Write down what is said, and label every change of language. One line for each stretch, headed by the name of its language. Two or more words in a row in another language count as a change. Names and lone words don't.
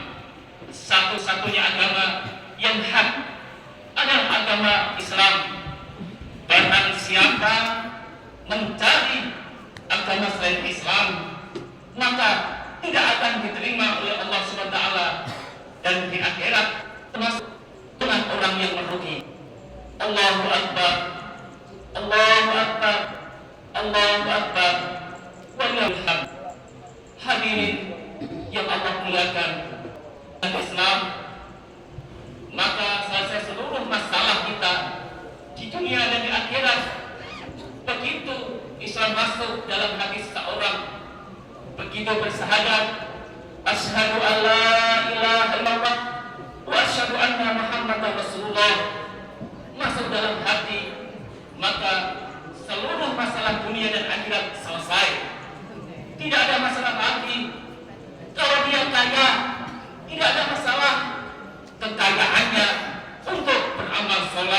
Indonesian: Satu-satunya agama yang hak adalah agama Islam. Barang siapa mencari agama selain Islam, maka tidak akan diterima oleh Allah
Arabic: سبحانه وتعالى,
Indonesian: dan di akhirat termasuk orang yang merugi.
Arabic: الله أكبر، الله أكبر، الله أكبر، ولله الحمد.
Indonesian: Hadirin yang Allah muliakan dan Islam, maka selesai seluruh masalah kita di dunia dan di akhirat. Begitu Islam masuk dalam hati seseorang, begitu bersahadat
Arabic: أشهد أن لا إله إلا الله وأشهد أن محمدا رسول الله
Indonesian: masuk dalam hati, maka seluruh masalah dunia dan akhirat selesai. Tidak ada masalah lagi. Kalau dia kaya, tidak ada masalah kekayaannya untuk beramal soleh.